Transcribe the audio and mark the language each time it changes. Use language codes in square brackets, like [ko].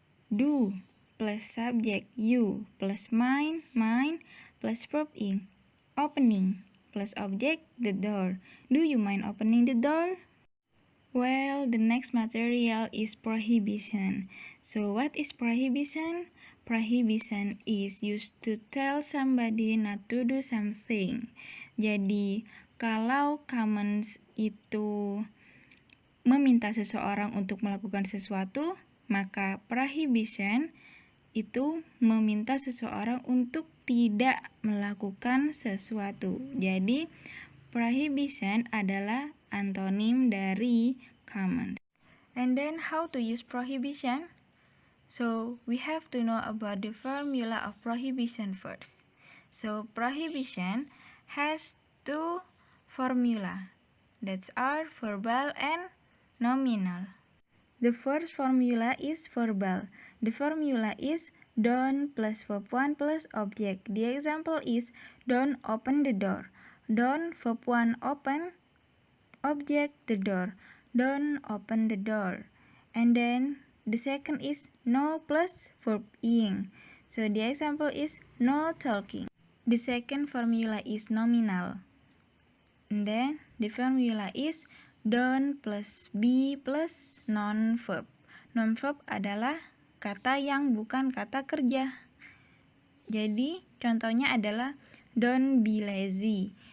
[en] Do plus subject you plus mind plus verb ing opening plus object the door. Do you mind opening the door? Well, the next material is prohibition. So what is prohibition? Prohibition is used to tell somebody not to do something. [id] Jadi, kalau commands itu meminta seseorang untuk melakukan sesuatu, maka prohibition itu meminta seseorang untuk tidak melakukan sesuatu. Jadi, prohibition adalah antonim dari command. [en] And then how to use prohibition? So, we have to know about the formula of prohibition first. So, prohibition has two formula. That are verbal and nominal. The first formula is verbal. The formula is don't plus verb 1 plus object. The example is don't open the door. Don't verb 1 open, object the door. Don't open the door. And then the second is no plus verb ing. So the example is no talking. The second formula is nominal. And then the formula is don't plus be plus non-verb. [id] Non-verb adalah kata yang bukan kata kerja. Jadi, contohnya adalah [en] don't be lazy.